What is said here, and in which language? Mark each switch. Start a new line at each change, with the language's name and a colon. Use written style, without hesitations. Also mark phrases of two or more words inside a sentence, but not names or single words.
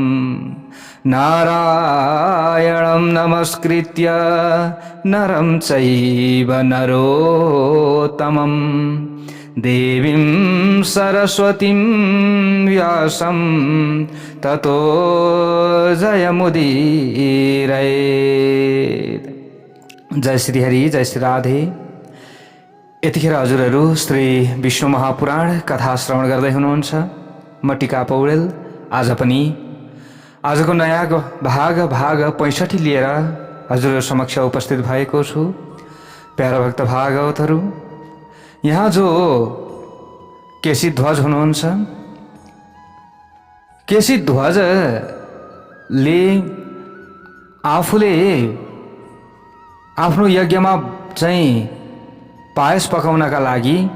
Sanskrit: नारायणं नमस्कृत्य नरं चैव नरोत्तमं देवीं सरस्वतीं व्यासं ततो जयमुदीरयेत्।
Nepali: जय श्री हरि, जय श्री राधे। यतिखेर हजुरहरू श्री विष्णु महापुराण कथा श्रवण गर्दै हुनुहुन्छ। म टिका पौडेल आज पनि आजको नयाँ भाग 65 लिएर हजुरहरू समक्ष उपस्थित भएको छु। प्यारा भक्त भागवतहरू, यहाँ जो केसी ध्वज हुनुहुन्छ, केसी ध्वजले आफूले आफ्नो यज्ञमा चाहिँ पायस पकाउनका लागि